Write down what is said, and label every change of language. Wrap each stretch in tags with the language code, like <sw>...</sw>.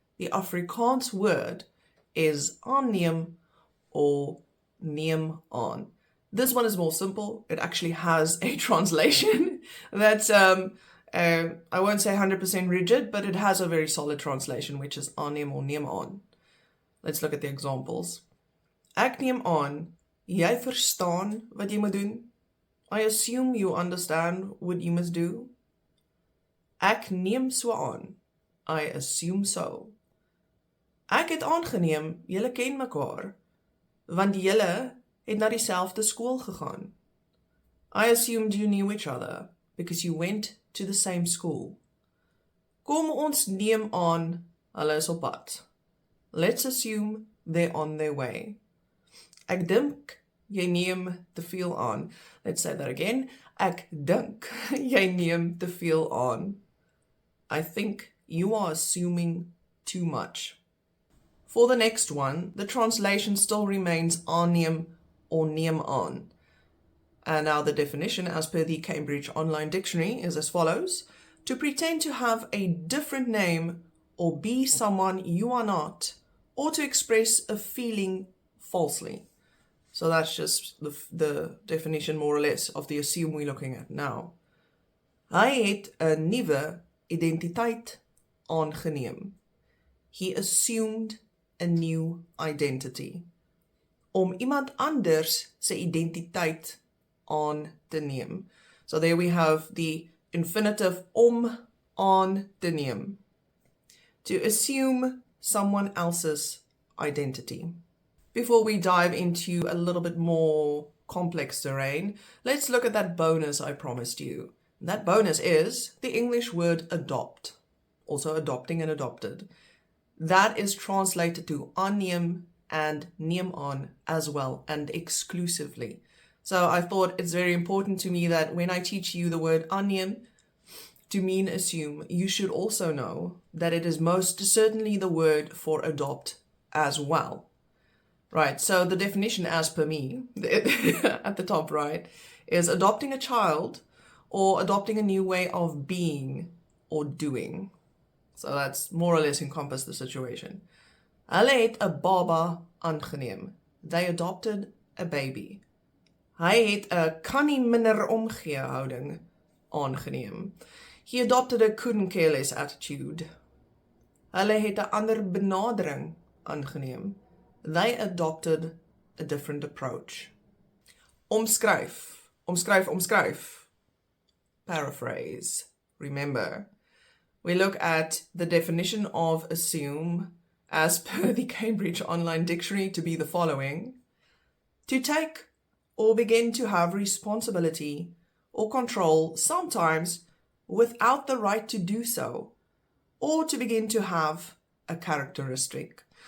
<en>The Afrikaans word is aanneem or neem aan. This one is more simple. It actually has a translation that's, I won't say 100% rigid, but it has a very solid translation, which is aanneem or neem aan. Let's look at the examples.</en> <af>Ek neem aan, jy verstaan wat jy moet doen.</af> <en>I assume you understand what you must do.</en> <af>Ek neem so aan.</af> <en>I assume so.</en> <af>Ek het aangeneem, julle ken mekaar, want julle het na dieselfde skool gegaan.</af> <en>I assumed you knew each other, because you went to the same school.</en> <af>Kom ons neem aan, hulle is op pad.</af> <en>Let's assume they're on their way.</en> <af>Ek dink, jy neem te veel aan.</af> <en>Let's say that again.</en> <af>Ek dink, jy neem te veel aan.</af> <en>I think you are assuming too much. For the next one, the translation still remains aanneem or neem aan. And now the definition as per the Cambridge Online Dictionary is as follows: to pretend to have a different name or be someone you are not, or to express a feeling falsely. So that's just the definition more or less of the assume we're looking at now.</en> <af>Hy het 'n nuwe identiteit aangeneem.</af> <en>He assumed a new identity.</en> <af>Om iemand anders se identiteit aan te neem.</af> <en>So there we have the infinitive</en> <af>om aan te neem.</af> <en>To assume someone else's identity. Before we dive into a little bit more complex terrain, let's look at that bonus I promised you. That bonus is the English word adopt, also adopting and adopted. That is translated to aanneem and neem aan as well, and exclusively. So I thought it's very important to me that when I teach you the word aanneem to mean assume, you should also know that it is most certainly the word for adopt as well. Right, so the definition as per me, at the top right, is adopting a child or adopting a new way of being or doing. So that's more or less encompass the situation.</en> <af>Hulle het 'n baba aangeneem.</af> <en>They adopted a baby.</en> <af>Hy het 'n kan nie minder omgee houding aangeneem.</af> <en>He adopted a couldn't care less attitude.</en> <af>Hulle het 'n ander benadering aangeneem.</af> <en>They adopted a different approach.</en> <af>Omskryf, omskryf, omskryf.</af> <en>Paraphrase. Remember, we look at the definition of assume as per the Cambridge Online Dictionary to be the following: to take or begin to have responsibility or control, sometimes without the right to do so, or to begin to have a characteristic.</en>